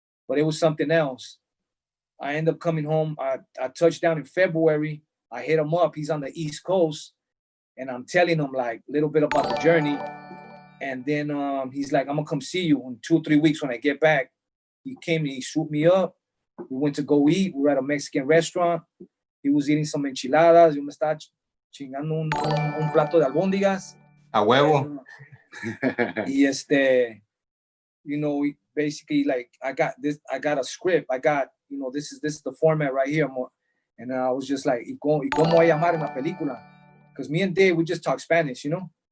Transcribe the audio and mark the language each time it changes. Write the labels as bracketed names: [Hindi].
[English] But it was something else. I ended up coming home. I touched down in February. I hit him up. He's on the East Coast, and I'm telling him like a little bit about the journey. And then he's like, I'm gonna come see you in 2 or 3 weeks when I get back. He came and he swooped me up. We went to go eat. We were at a Mexican restaurant. He was eating some enchiladas. [Spanish] Yo me estaba chingando un plato de albóndigas. A huevo. [English] Y you know, basically like I got a script. I got, you know, this is the format right here. And I was just like, [Spanish] ¿Y cómo voy a llamar en la película? [English] Because me and Dave, we just talk Spanish, you know?